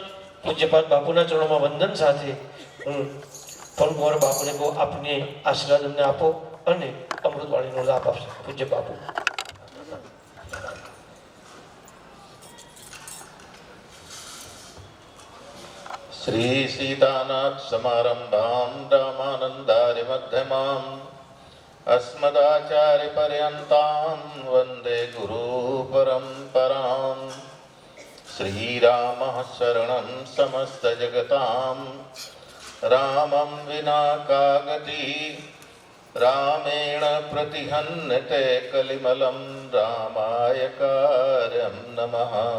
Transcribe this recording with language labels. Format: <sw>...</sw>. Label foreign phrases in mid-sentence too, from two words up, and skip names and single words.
<gu>પૂજ્યપાદ બાપુના ચરણોમાં વંદન સાથે હું પવનકુમાર બાપુને કહું, આપને આશીર્વાદ અમને આપો અને અમૃતવાણીનો લાભ આપશે. પૂજ્ય બાપુ.</gu> <sa>શ્રી સીતાનાથ સમારંભામ રામાનંદાર્ય મધ્યમામ अस्मदाचार्य पर्यन्तां वन्दे गुरु परम्परां. श्रीरामः शरणं समस्तजगतां रामं विना का गतिः रामेण प्रतिहन्यते कलिमलं रामाय कार्यं नमः.</sa>